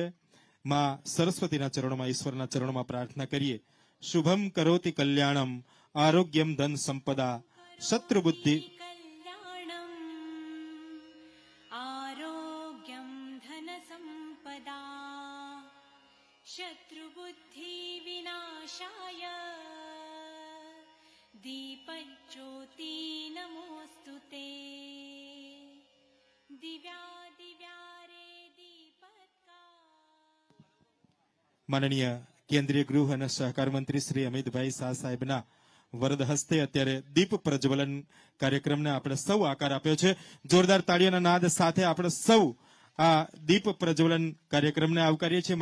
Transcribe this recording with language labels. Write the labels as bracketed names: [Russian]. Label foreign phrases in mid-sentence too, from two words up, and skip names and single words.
[Gujarati] માં સરસ્વતીના ચરણોમાં, ઈશ્વરના ચરણોમાં પ્રાર્થના કરીએ. [Sanskrit] શુભમ કરોતિ કલ્યાણમ આરોગ્યમ ધન સંપદા શત્રુ બુદ્ધિ आरोग्यं धनसम्पदा शत्रुबुद्धिविनाशाय दीपज्योति नमोऽस्तु ते दिव्यादिव्यारे दीपत्का. [Gujarati] માનનીય કેન્દ્રીય ગૃહ અને સહકાર મંત્રી શ્રી અમિતભાઈ શાહ સાહેબના વરદ હસ્તે અત્યારે દીપ પ્રજ્વલન કાર્યક્રમને આપણે સૌ આકાર આપ્યો છે. જોરદાર તાળીઓના નાદ સાથે આપણે સૌ આ દીપ પ્રજ્વલન કાર્યક્રમને આવકારીએ છીએ.